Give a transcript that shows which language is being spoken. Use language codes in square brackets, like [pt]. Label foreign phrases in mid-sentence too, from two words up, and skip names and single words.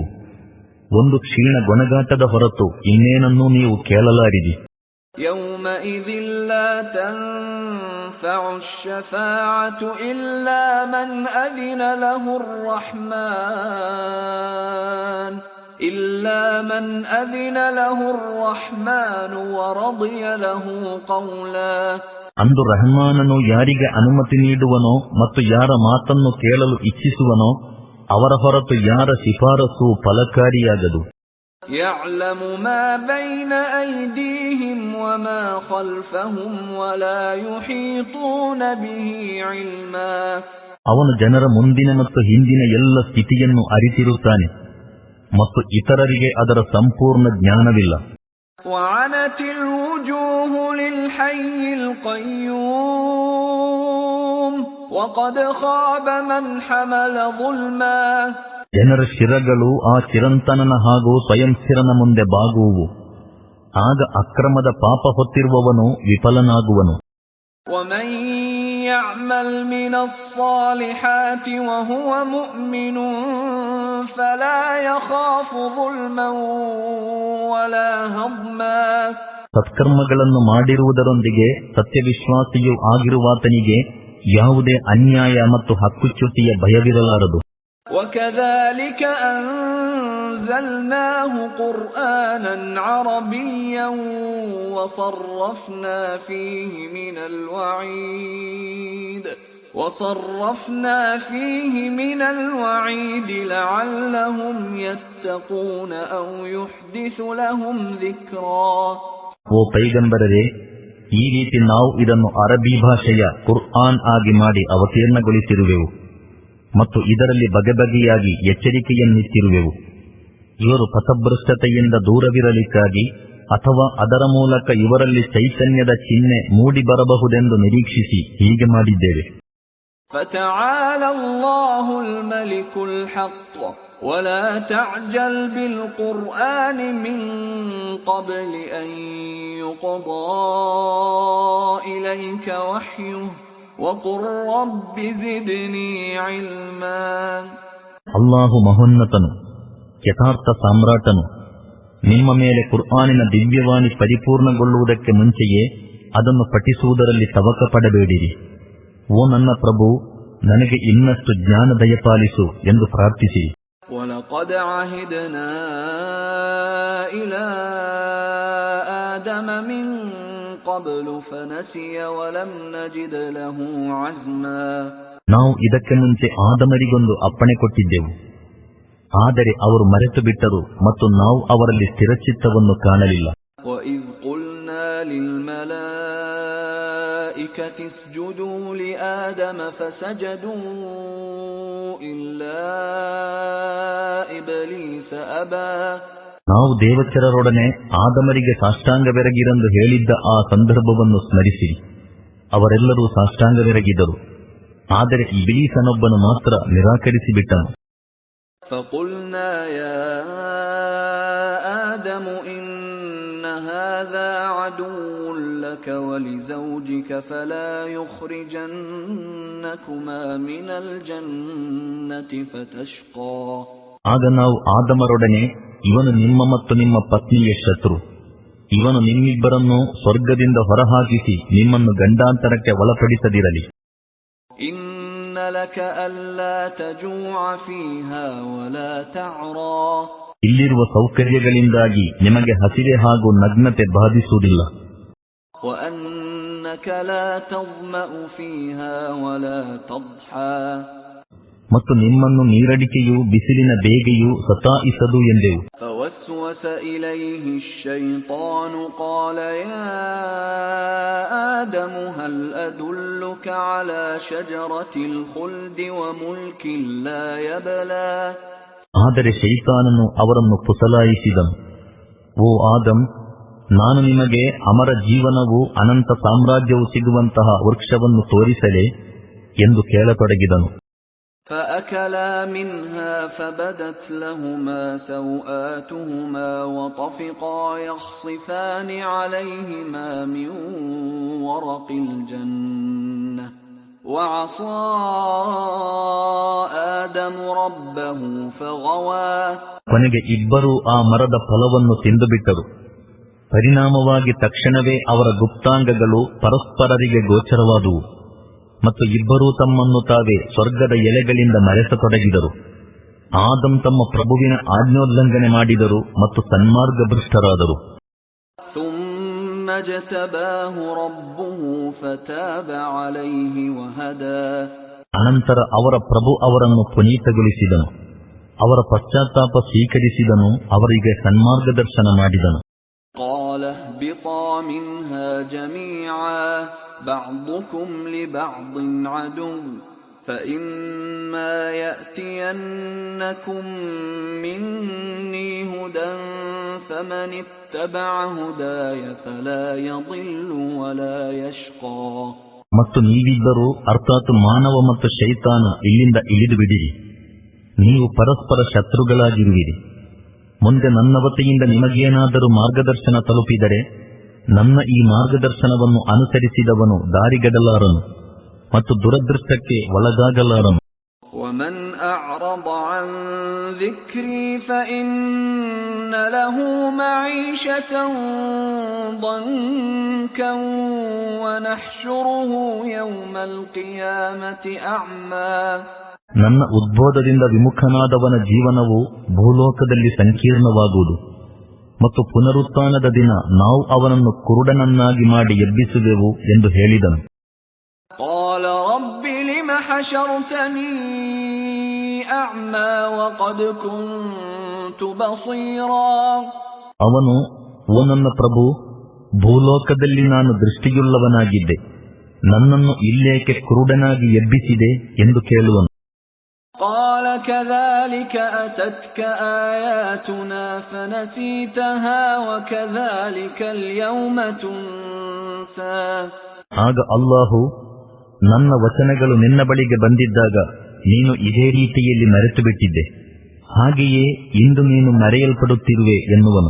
[kn] ಒಂದು ಕ್ಷೀಣ ಗೊಣಗಾಟದ ಹೊರತು ಇನ್ನೇನನ್ನೂ ನೀವು ಕೇಳಲಾರಿರಿ. [ar] يومئذ لا تنفع الشفاعة إلا من أذن له الرحمن إلا من أذن له الرحمن ورضي له قولا. [kn] ಅಂದು ರಹಮಾನನು ಯಾರಿಗೆ ಅನುಮತಿ ನೀಡುವನೋ ಮತ್ತು ಯಾರ ಮಾತನ್ನು ಕೇಳಲು ಇಚ್ಛಿಸುವನೋ ಅವರ ಹೊರತು ಯಾರ ಶಿಫಾರಸು ಫಲಕಾರಿಯಾಗದು. [ar] يعلم ما بين أيديهم وما خلفهم ولا يحيطون به علما. [kn] ಅವನು ಜನರ ಮುಂದಿನ ಮತ್ತು ಹಿಂದಿನ ಎಲ್ಲ ಸ್ಥಿತಿಯನ್ನು ಅರಿತಿರುತ್ತಾನೆ ಮತ್ತು ಇತರರಿಗೆ ಅದರ ಸಂಪೂರ್ಣ ಜ್ಞಾನವಿಲ್ಲ. [ar] وعنت الوجوه للحي القيوم وقد خاب من حمل ظلما. [kn] ಜನರ ಶಿರಗಳು ಆ ಚಿರಂತನನ ಹಾಗೂ ಸ್ವಯಂ ಸ್ಥಿರನ ಮುಂದೆ ಬಾಗುವು. ಆಗ ಅಕ್ರಮದ ಪಾಪ ಹೊತ್ತಿರುವವನು ವಿಫಲನಾಗುವನು. [ar] ومن يعمل من الصالحات وهو مؤمن فلا يخاف ظلما ولا هضما. [kn] ಸತ್ಕರ್ಮಗಳನ್ನು ಮಾಡಿರುವುದರೊಂದಿಗೆ ಸತ್ಯವಿಶ್ವಾಸಿಯೂ ಆಗಿರುವಾತನಿಗೆ ಯಾವುದೇ ಅನ್ಯಾಯ ಮತ್ತು ಹಕ್ಕುಚ್ಯುತಿಯ ಭಯವಿರಲಾರದು. [ar] وكذلك أنزلناه قرآنا عربيا وصرفنا فيه من الوعيد لعلهم يتقون أو يحدث لهم ذكرا. [kn] ಓ ಪೈಗಂಬರರೇ, ಈ ರೀತಿ ನಾವು ಇದನ್ನು ಅರಬಿ ಭಾಷೆಯ ಕುರ್ಆನ್ ಆಗಿ ಮಾಡಿ ಅವತೀರ್ಣಗೊಳಿಸಿರುವೆವು ಮತ್ತು ಇದರಲ್ಲಿ ಬಗೆಬಗೆಯಾಗಿ ಎಚ್ಚರಿಕೆಯನ್ನಿತ್ತಿರುವೆವು. ಇವರು ಪಥಭ್ರಷ್ಟತೆಯಿಂದ ದೂರವಿರಲಿಕ್ಕಾಗಿ ಅಥವಾ ಅದರ ಮೂಲಕ ಇವರಲ್ಲಿ ಚೈತನ್ಯದ ಚಿಹ್ನೆ ಮೂಡಿ ಬರಬಹುದೆಂದು ನಿರೀಕ್ಷಿಸಿ ಹೀಗೆ ಮಾಡಿದ್ದೇವೆ. [ar] فَتَعَالَى اللَّهُ الْمَلِكُ الْحَقُّ وَلَا تَعْجَلْ بِالْقُرْآنِ مِنْ قَبْلِ أَنْ يُقْضَى إِلَيْكَ وَحْيُهُ وَقُلْ رَبِّ زِدْنِي عِلْمًا. [kn] ಅಲ್ಲಾಹು ಮಹೋನ್ನತನು, ಯಥಾರ್ಥ ಸಾಮ್ರಾಟನು. ನಿಮ್ಮ ಮೇಲೆ ಕುರ್ಆನಿನ ದಿವ್ಯವಾಣಿ ಪರಿಪೂರ್ಣಗೊಳ್ಳುವುದಕ್ಕೆ ಮುಂಚೆಯೇ ಅದನ್ನು ಪಠಿಸುವುದರಲ್ಲಿ ತವಕ ಪಡಬೇಡಿರಿ. ಓ ನನ್ನ ಪ್ರಭು, ನನಗೆ ಇನ್ನಷ್ಟು ಜ್ಞಾನ ದಯಪಾಲಿಸು ಎಂದು ಪ್ರಾರ್ಥಿಸಿರಿ. [ar] وَلَقَدْ عَهِدْنَا إِلَى آدَمَ مِنْ قَبْلُ فَنَسِيَ وَلَمْ نَجِدْ لَهُ عَزْمًا. [kn] ನಾವು ಇದಕ್ಕೆ ಮುಂಚೆ ಆದಮರಿಗೊಂದು ಅಪ್ಪಣೆ ಕೊಟ್ಟಿದ್ದೆವು, ಆದರೆ ಅವರು ಮರೆತು ಬಿಟ್ಟರು ಮತ್ತು ನಾವು ಅವರಲ್ಲಿ ಸ್ಥಿರಚಿತ್ತವನ್ನು ಕಾಣಲಿಲ್ಲ. [ar] وَإِذْ قُلْنَا لِلْمَلَائِكَةِ اسْجُدُوا لِآدَمَ فَسَجَدُوا إِلَّا إِبْلِيسَ أَبَى. [kn] ನಾವು ದೇವಚರರೊಡನೆ ಆದಮರಿಗೆ ಸಾಷ್ಟಾಂಗವೆರಗಿರೆಂದು ಹೇಳಿದ್ದ ಆ ಸಂದರ್ಭವನ್ನು ಸ್ಮರಿಸಿರಿ. ಅವರೆಲ್ಲರೂ ಸಾಷ್ಟಾಂಗವೆರಗಿದರು, ಆದರೆ ಇಬ್ಲೀಸನೊಬ್ಬನು ಮಾತ್ರ ನಿರಾಕರಿಸಿಬಿಟ್ಟನು. [ar] فَقُلْنَا يَا آدَمُ إِنَّ هَذَا عَدُوٌّ لَكَ وَلِزَوْجِكَ فَلَا يُخْرِجَنَّكُمَا مِنَ الْجَنَّةِ فَتَشْقَى. [kn] ಆಗ ನಾವು ಆದಮರೊಡನೆ, ಇವನು ನಿಮ್ಮ ಮತ್ತು ನಿಮ್ಮ ಪತ್ನಿಯ ಶತ್ರು, ಇವನು ನಿಮ್ಮಿಬ್ಬರನ್ನು ಸ್ವರ್ಗದಿಂದ ಹೊರಹಾಕಿಸಿ ನಿಮ್ಮನ್ನು ಗಂಡಾಂತರಕ್ಕೆ ಒಳಪಡಿಸದಿರಲಿ. [ar] إِنَّ لَكَ أَلَّا تَجُوعَ فِيهَا وَلَا تَعْرَى. [kn] ಇಲ್ಲಿರುವ ಸೌಕರ್ಯಗಳಿಂದಾಗಿ ನಿಮಗೆ ಹಸಿವೆ ಹಾಗೂ ನಗ್ನತೆ ಬಾಧಿಸುವುದಿಲ್ಲ. [ar] وَأَنَّكَ لَا تَظْمَأُ فِيهَا وَلَا تَضْحَى. [kn] ಮತ್ತು ನಿಮ್ಮನ್ನು ನೀರಡಿಕೆಯೂ ಬಿಸಿಲಿನ ಬೇಗೆಯೂ ಸತಾಯಿಸದು ಎಂದೆವು. [ar] فَوَسْوَسَ إِلَيْهِ الشَّيْطَانُ قَالَ يَا آدَمُ هَلْ أَدُلُّكَ عَلَى شَجَرَةِ الْخُلْدِ وَمُلْكٍ لَا يَبْلَى. [kn] ಆದರೆ ಶೈತಾನನು ಅವರನ್ನು ಪುಸಲಾಯಿಸಿದನು. ಓ ಆದಮ್, ನಾನು ನಿಮಗೆ ಅಮರ ಜೀವನವೂ ಅನಂತ ಸಾಮ್ರಾಜ್ಯವು ಸಿಗುವಂತಹ ವೃಕ್ಷವನ್ನು ತೋರಿಸಲೇ ಎಂದು ಕೇಳತೊಡಗಿದನು. [ar] فَأَكَلَا مِنْهَا فَبَدَتْ لَهُمَا سَوْآتُهُمَا وَطَفِقَا يَخْصِفَانِ عَلَيْهِمَا مِنْ وَرَقِ الْجَنَّةِ وَعَصَى آدَمُ رَبَّهُ فَغَوَى. [kn] ಕೊನೆಗೆ ಇಬ್ಬರೂ ಆ ಮರದ ಫಲವನ್ನು ತಿಂದುಬಿಟ್ಟರು. ಪರಿಣಾಮವಾಗಿ ತಕ್ಷಣವೇ ಅವರ ಗುಪ್ತಾಂಗಗಳು ಪರಸ್ಪರರಿಗೆ ಗೋಚರವಾದುವು ಮತ್ತು ಇಬ್ಬರೂ ತಮ್ಮನ್ನು ತಾವೇ ಸ್ವರ್ಗದ ಎಲೆಗಳಿಂದ ಮರೆಸತೊಡಗಿದರು. ಆದಮ್ ತಮ್ಮ ಪ್ರಭುವಿನ ಆಜ್ಞೋಲ್ಲಂಘನೆ ಮಾಡಿದರು ಮತ್ತು ಸನ್ಮಾರ್ಗಭ್ರಷ್ಟರಾದರು. [ar] ثُمَّ اجْتَبَاهُ رَبُّهُ فَتَابَ عَلَيْهِ وَهَدَى. [kn] ಅನಂತರ ಅವರ ಪ್ರಭು ಅವರನ್ನು ಪುನೀತಗೊಳಿಸಿದನು, ಅವರ ಪಶ್ಚಾತ್ತಾಪ ಸ್ವೀಕರಿಸಿದನು, ಅವರಿಗೆ ಸನ್ಮಾರ್ಗದರ್ಶನ ಮಾಡಿದನು. [ar] قَالَ اهْبِطَا مِنْهَا جَمِيعًا بَعْضُكُمْ لِبَعْضٍ عَدُوٌّ فَإِمَّا يَأْتِيَنَّكُمْ مِنِّي هُدًى فَمَنِ اتَّبَعَ هُدَايَ فَلَا يَضِلُّ وَلَا يَشْقَى. [kn] ಮತ್ತು ನೀವಿಬ್ಬರೂ ಅರ್ಥಾತ್ ಮಾನವ ಮತ್ತು ಶೈತಾನ ಇಲ್ಲಿಂದ ಇಳಿದು ಬಿಡಿರಿ. ನೀವು ಪರಸ್ಪರ ಶತ್ರುಗಳಾಗಿರುವಿರಿ. ಮುಂದೆ ನನ್ನ ವತಿಯಿಂದ ನಿಮಗೇನಾದರೂ ಮಾರ್ಗದರ್ಶನ ತಲುಪಿದರೆ ನನ್ನ ಈ ಮಾರ್ಗದರ್ಶನವನ್ನು ಅನುಸರಿಸಿದವನು ದಾರಿಗೆಡಲಾರನು ಮತ್ತು ದುರದೃಷ್ಟಕ್ಕೆ ಒಳಗಾಗಲಾರನು. [ar] وَمَنْ أَعْرَضَ عَنْ ذِكْرِي فَإِنَّ لَهُ مَعِيشَةً ضَنكًا وَنَحْشُرُهُ يَوْمَ الْقِيَامَةِ أَعْمَى. [kn] ನನ್ನ ಉದ್ಬೋಧದಿಂದ ವಿಮುಖನಾದವನ ಜೀವನವು ಭೂಲೋಕದಲ್ಲಿ ಸಂಕೀರ್ಣವಾಗುವುದು ಮತ್ತು ಪುನರುತ್ಥಾನದ ದಿನ ನಾವು ಅವನನ್ನು ಕುರುಡನನ್ನಾಗಿ ಮಾಡಿ ಎಬ್ಬಿಸುವೆವು ಎಂದು ಹೇಳಿದನು. [ar] قال رب لم حشرتني أعمى وقد كنت بصيرا. [kn] ಅವನು, ಓ ನನ್ನ ಪ್ರಭು, ಭೂಲೋಕದಲ್ಲಿ ನಾನು ದೃಷ್ಟಿಯುಳ್ಳವನಾಗಿದ್ದೆ, ನನ್ನನ್ನು ಇಲ್ಲೇಕೆ ಕುರುಡನಾಗಿ ಎಬ್ಬಿಸಿದೆ ಎಂದು ಕೇಳುವನು. [ar] قال كذلك أتتك آياتنا فنسيتها وكذلك اليوم تنسى. [kn] ಆಗ ಅಲ್ಲಾಹು, ನನ್ನ ವಚನಗಳು ನಿನ್ನ ಬಳಿಗೆ ಬಂದಿದ್ದಾಗ ನೀನು ಇದೇ ರೀತಿಯಲ್ಲಿ ಮರೆತು ಬಿಟ್ಟಿದ್ದೆ, ಹಾಗೆಯೇ ಇಂದು ನೀನು ಮರೆಯಲ್ಪಡುತ್ತಿರುವೆ ಎನ್ನುವನು.